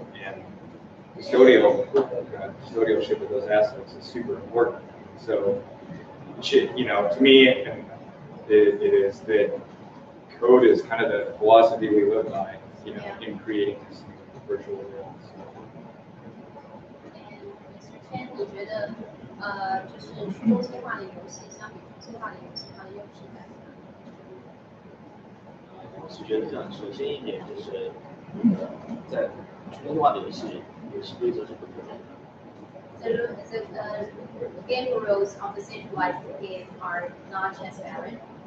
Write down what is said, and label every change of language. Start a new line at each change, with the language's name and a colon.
English: And custodialship of those assets is super important. So, to me, it is that code is kind of the philosophy we live by, in creating these virtual worlds.
Chinese: And Mr. Chen, 你觉得就是去中心化的游戏，相比中心化的游戏，它的优势在哪？我是觉得这样，首先一点就是，在中心化的游戏规则是不透明的。
English: The game rules of the centralized game are not transparent.